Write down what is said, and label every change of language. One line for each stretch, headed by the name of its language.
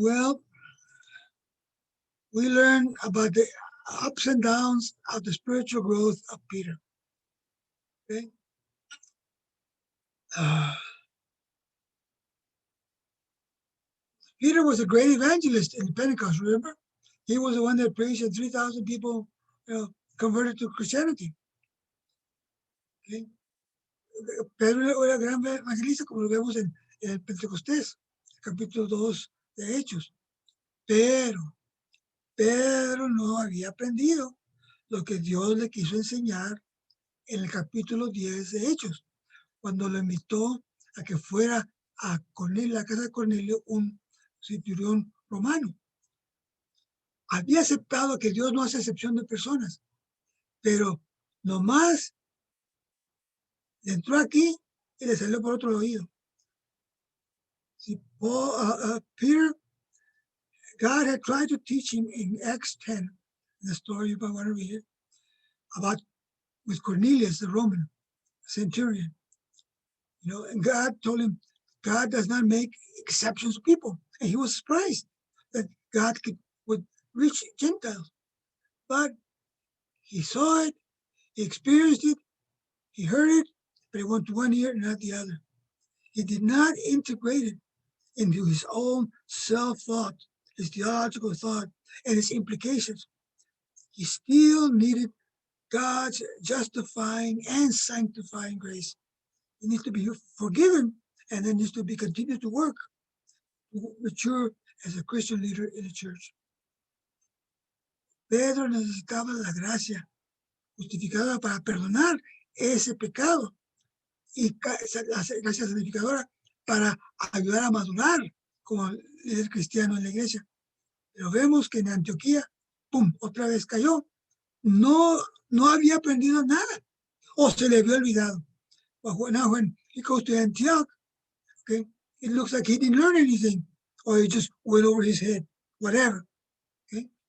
English: Well, we learn about the ups and downs of the spiritual growth of Peter. Okay? Peter was a great evangelist in Pentecost, remember? He was the one that preached and 3,000 people converted to Christianity. Okay?
Spanish: Pedro era gran evangelista, como lo vemos en el Pentecostés, capítulo 2 de Hechos. Pero Pedro no había aprendido lo que Dios le quiso enseñar en el capítulo 10 de Hechos, cuando lo invitó a que fuera a Cornelio, la casa de Cornelio, un centurión romano. Había aceptado que Dios no hace excepción de personas, pero nomás entró aquí y le salió por otro oído.
English: See, Peter, God had tried to teach him in Acts 10, the story, if I want to read it, about with Cornelius, the Roman centurion. And God told him, God does not make exceptions to people. And he was surprised that God would reach Gentiles. But he saw it, he experienced it, he heard it, but it went to one ear and not the other. He did not integrate it into his own self-thought, his theological thought, and its implications. He still needed God's justifying and sanctifying grace. He needs to be forgiven and then needs to be continued to work to mature as a Christian leader in the church.
Spanish: Pedro necesitaba la gracia justificada para perdonar ese pecado y la gracia santificadora para ayudar a madurar como líder cristiano en la iglesia. Pero vemos que en Antioquía, ¡pum!, otra vez cayó. No había aprendido nada o se le había olvidado.
English: But now when he goes to Antioch, okay, it looks like he didn't learn anything or it just went over his head, whatever. Okay?